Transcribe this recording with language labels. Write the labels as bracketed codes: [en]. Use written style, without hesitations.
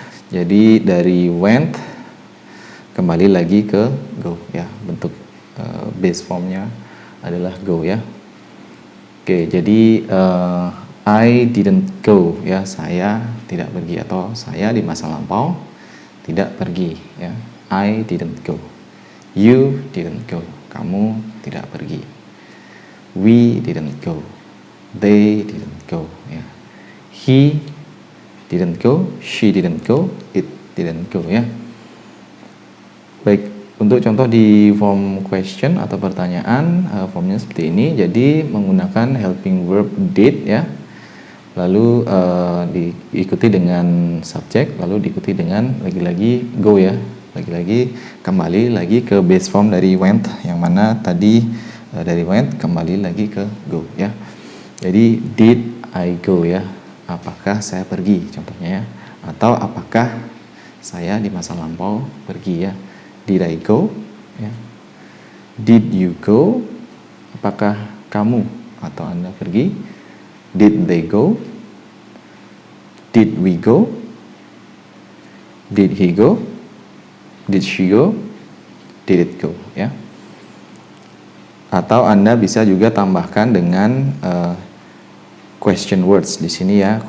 [id] Jadi dari went kembali lagi ke go ya, bentuk base formnya adalah go ya. Oke, jadi I didn't go ya, saya tidak pergi, atau saya di masa lampau tidak pergi ya. [en] I didn't go, you didn't go, kamu tidak pergi. We didn't go, they didn't go ya. He didn't go, she didn't go, it didn't go ya. [id] Baik, untuk contoh di form question atau pertanyaan, formnya seperti ini. Jadi menggunakan helping verb did ya, lalu diikuti dengan subjek, lalu diikuti dengan lagi-lagi go ya, lagi-lagi kembali lagi ke base form dari went, yang mana tadi dari went kembali lagi ke go ya. Jadi did I go ya, apakah saya pergi contohnya ya, atau apakah saya di masa lampau pergi ya. [en] Did I go ya. [id] Did you go, apakah kamu atau Anda pergi. [en] Did they go, did we go, did he go, did she go, did it go ya. [id] Atau Anda bisa juga tambahkan dengan question words di sini ya.